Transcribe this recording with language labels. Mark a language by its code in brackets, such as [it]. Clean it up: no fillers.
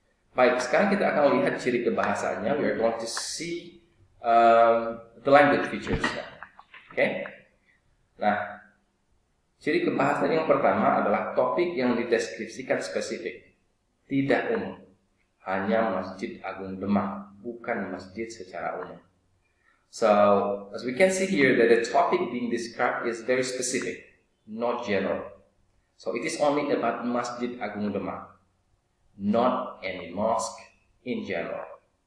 [id] Baik, sekarang kita akan lihat ciri kebahasaannya. [en] We are going to see the language features. Okay? [id] Nah, ciri kebahasaan yang pertama adalah topik yang dideskripsikan spesifik, tidak umum. Hanya Masjid Agung Demak, bukan masjid secara umum. [en] So, as we can see here, that the topic being described is very specific, not general. So, it is only about Masjid Agung Demak, not any mosque in general.